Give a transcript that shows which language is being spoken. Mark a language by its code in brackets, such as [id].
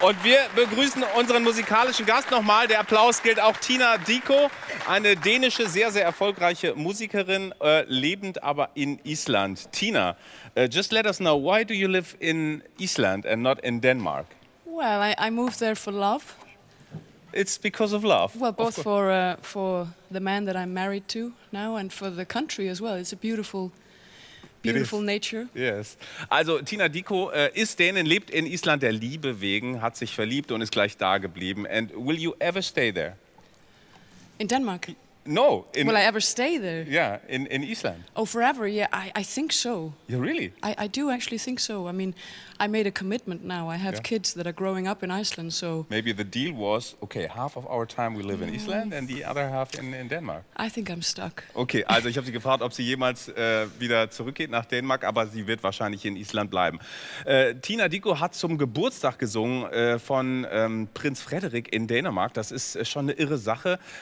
[de] Und wir begrüßen unseren musikalischen Gast nochmal. Der Applaus gilt auch Tina Dickow, eine dänische, sehr, sehr erfolgreiche Musikerin, lebend aber in Island. [en] Tina, just let us know, why do you live in Iceland and not in Denmark? Well, I moved there for love. It's because of love. Well, both for the man that I'm married to now and for the country as well. It's a beautiful nature. Yes. [de] Also Tina Dickow ist Dänin, lebt in Island der Liebe wegen, hat sich verliebt und ist gleich da geblieben. [en] And will you ever stay there? In Denmark? No. Will I ever stay there? Yeah, in Iceland. Oh, forever? Yeah, I think so. You really? I do actually think so. I mean, I made a commitment now. I have kids that are growing up in Iceland, so... Maybe the deal was, okay, half of our time we live in Iceland and the other half in Denmark. I think I'm stuck. [de] Okay, also ich habe sie gefragt, ob sie jemals wieder zurückgeht nach Dänemark, aber sie wird wahrscheinlich in Island bleiben. Tina Dickow hat zum Geburtstag gesungen von Prinz Frederik in Dänemark. Das ist schon eine irre Sache.